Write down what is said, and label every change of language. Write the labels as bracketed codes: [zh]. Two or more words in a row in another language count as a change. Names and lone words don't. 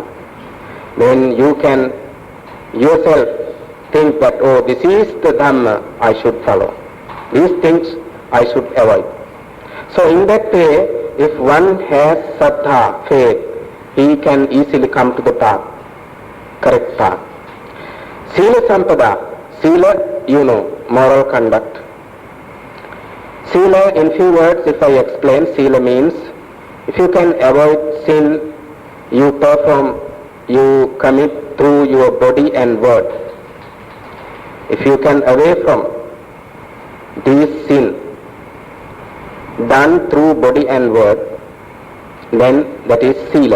[en] Then you can yourself think that, oh, this is the Dhamma I should follow. These things I should avoid. So in that way, if one has Saddha, faith, he can easily come to the path, correct path. [pi] Sila Sampada. [en] Sila, you know, moral conduct. Sila, in few words, if I explain, Sila means if you can avoid sin, you commit through your body and word. If you can away from these sin done through body and word, then that is Sila.